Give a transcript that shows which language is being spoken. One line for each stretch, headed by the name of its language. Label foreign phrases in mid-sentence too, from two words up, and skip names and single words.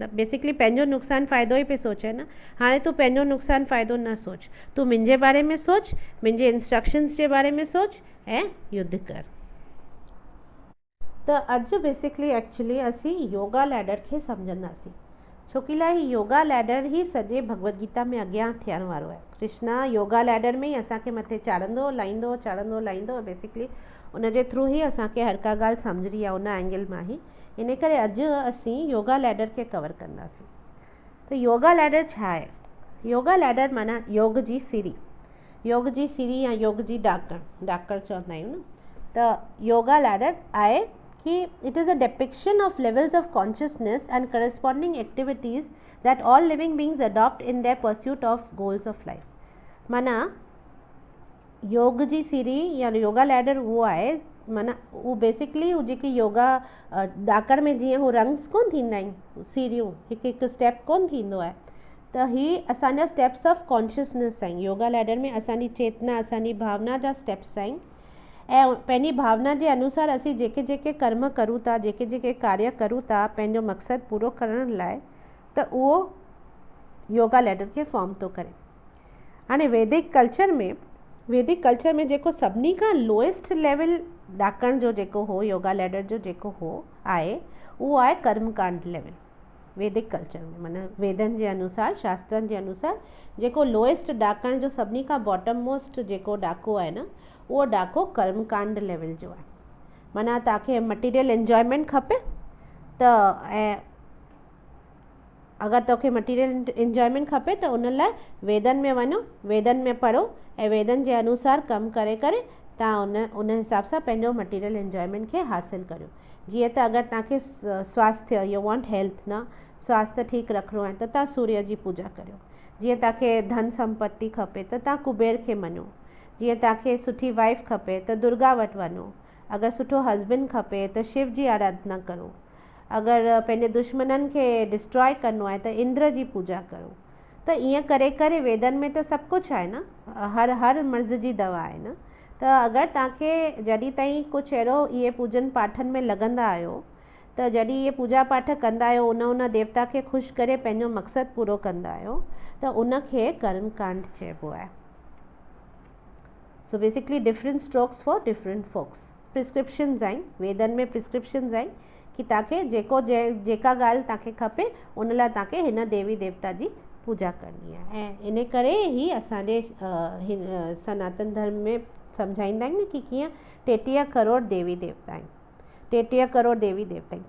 Sindhi: बेसिकली पंहिंजो नुक़सानु फ़ाइदो ई पे सोचे न। हाणे तूं पंहिंजो नुक़सानु फ़ाइदो न सोच, तूं मुंहिंजे बारे में सोच, मुंहिंजे इंस्ट्रक्शंस जे बारे में सोच ऐं युद्ध कर। त अॼु
English: basically actually
Sindhi: असीं
English: yoga ladder
Sindhi: खे सम्झंदासीं, छोकी लाइ
English: yoga ladder
Sindhi: ही सॼे भगवत गीता में अॻियां थियण वारो आहे। कृष्णा
English: yoga ladder
Sindhi: में ई असांखे मथे चाढ़ंदो लाहींदो बेसिकली उनजे थ्रू ई असांखे हर का ॻाल्हि सम्झणी आहे उन एंगल मां ई। इन करे अॼु असीं
English: yoga ladder
Sindhi: खे कवर कंदासीं। त
English: yoga ladder
Sindhi: छा आहे?
English: yoga ladder
Sindhi: माना योग जी सीढ़ी या योग जी ॾाकण चवंदा आहियूं न।
English: त yoga ladder
Sindhi: आहे कि
English: it is a depiction of levels of consciousness and corresponding activities that all living beings adopt in their pursuit of goals of life।
Sindhi: माना योग जी सीढ़ी या
English: yoga ladder
Sindhi: उहो आहे, माना उहो बेसिकली हू जेकी योगा ॾाकण में जीअं हू रंग्स कोन थींदा आहिनि, सीढ़ियूं हिकु हिकु स्टेप कोन थींदो आहे, त ही असांजा
English: steps of consciousness
Sindhi: आहिनि।
English: yoga ladder
Sindhi: में असांजी चेतना, असांजी भावना जा स्टेप्स आहिनि, ऐं पंहिंजी भावना जे अनुसार असीं जेके जेके कर्म करूं था, जेके जेके कार्य करूं था पंहिंजो मक़सदु पूरो करण लाइ, त उहो
English: yoga ladder
Sindhi: खे फॉर्म थो करे। हाणे वैदिक कल्चर में जेको सभिनी खां
English: lowest level
Sindhi: ॾाकण जो जेको हो,
English: yoga ladder
Sindhi: जो जेको हो आहे, उहो आहे कर्मकांड लेवल। वैदिक कल्चर में माना वेदनि जे अनुसार, शास्त्रनि जे अनुसार जेको लोएस्ट ॾाकण जो सभिनी खां
English: bottom most
Sindhi: जेको ॾाको आहे न, उहो ॾाको कर्मकांड लेवल जो आहे। माना तव्हांखे
English: material enjoyment
Sindhi: खपे त, ऐं अगरि तोखे
English: material enjoyment
Sindhi: खपे त उन लाइ वेदनि में वञो, वेदनि में पढ़ो, ऐं वेदनि जे अनुसार कमु करे करे तव्हां उन हिसाब सां पंहिंजो
English: material enjoyment
Sindhi: खे हासिलु करियो। जीअं त अगरि तव्हांखे स्वास्थ्य,
English: you want health
Sindhi: न, स्वास्थ्य ठीकु रखिणो आहे त तव्हां सूर्य जी पूजा करियो। जीअं तव्हांखे धन संपत्ति खपे त तव्हां कुबेर खे मञो। जीअं तव्हांखे सुठी वाइफ खपे त दुर्गा वटि वञो। अगरि सुठो हस्बैंड खपे त शिव जी आराधना करो। अगरि पंहिंजे दुश्मननि खे डिस्ट्रॉय करिणो आहे त इंद्र जी पूजा करो। त ईअं करे करे वेदनि में त सभु कुझु आहे न, हर मर्ज़ जी दवा आहे न। त अगरि तव्हांखे जॾहिं ताईं कुझु अहिड़ो इहे पूजन पाठनि में लॻंदा आहियो, त जॾहिं इहे पूजा पाठ कंदा आहियो, उन देवता खे ख़ुशि करे पंहिंजो मक़सदु पूरो कंदा आहियो, त उनखे कर्मकांड चइबो आहे।
English: so basically different strokes for different folks.
Sindhi: प्रिस्क्रिप्शन्स आहिनि, वेदनि में प्रिस्क्रिप्शन्स आहिनि कि तव्हांखे जेका ॻाल्हि तव्हांखे खपे उन लाइ तव्हांखे हिन देवी देवता जी पूजा करणी आहे। ऐं इन करे ई असांजे सनातन धर्म में सम्झाईंदा आहिनि कि कीअं 33 करोड़ देवी देवता आहिनि, 33 करोड़ देवी देवता आहिनि।